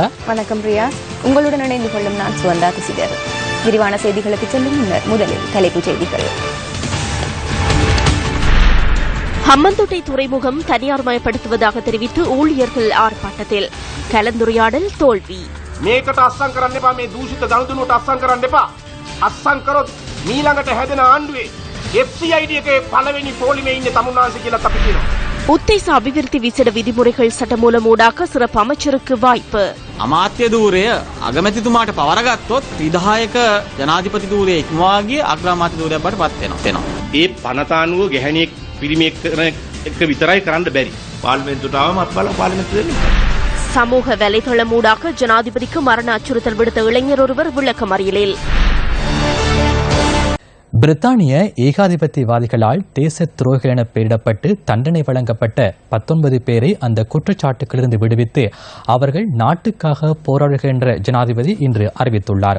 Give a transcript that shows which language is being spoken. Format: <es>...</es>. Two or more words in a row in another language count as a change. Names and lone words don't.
<ta>வணக்கம் ரியாஸ். உங்களுடன் இணைந்து கொள்ளும் நான் சுகந்தா குசிகர். விரிவான செய்திகளுக்கு செல்லும் முன்னர் முதலில் தலைப்புச் செய்திகள். ஹம்மந்தோட்டை துறைமுகம் தனியார்மயப்படுத்துவதாக தெரிவித்து ஊழியர்கள் ஆர்ப்பாட்டத்தில். கலந்துரையாடல் தோல்வி.</ta> <si>මේකට අස්සම් කරන්න එපා. මේ දූෂිත දනුදුනුවට අස්සම් කරන්න එපා. අස්සම් කරොත් මීළඟට හැදෙන ආණ්ඩුවේ FCID එකේ පළවෙනි පොලිමේ ඉන්නේ තමුන්නාන්සේ කියලා අපි කියනවා.</si> <ta>உத்தேச அபிவிருத்தி விசேட விதிமுறைகள் சட்டமூலம் ஊடாக சிறப்பு அமைச்சருக்கு வாய்ப்பு.</ta> <si>අමාත්‍ය ධූරය අගමැතිතුමාට පවරගත්තොත් විධායක ජනාධිපති ධූරය ඉක්මවාගේ අග්‍රාමාත්‍ය ධූරයක් බවට පත් වෙනවා. ඒ පනතානුව ගැහණියෙක් පිරිමියෙක් එක්ක විතරයි කරන්න බැරි. පාර්ලිමේන්තුවට ආවම අත්බල පාර්ලිමේන්තුව දෙන්නේ.</si> <ta>சமூக வலைதளம் ஊடாக ஜனாதிபதிக்கு மரண அச்சுறுத்தல் விடுத்த இளைஞர் ஒருவர் விளக்கமறியலில். பிரித்தானிய ஏகாதிபத்தியவாதிகளால் தேச துரோகிகள் என பெயரிடப்பட்டு தண்டனை வழங்கப்பட்ட 19 பேரை அந்த குற்றச்சாட்டுகளிலிருந்து விடுவித்து அவர்கள் நாட்டுக்காக போராடுகின்ற ஜனாதிபதி இன்று அறிவித்துள்ளார்.</ta>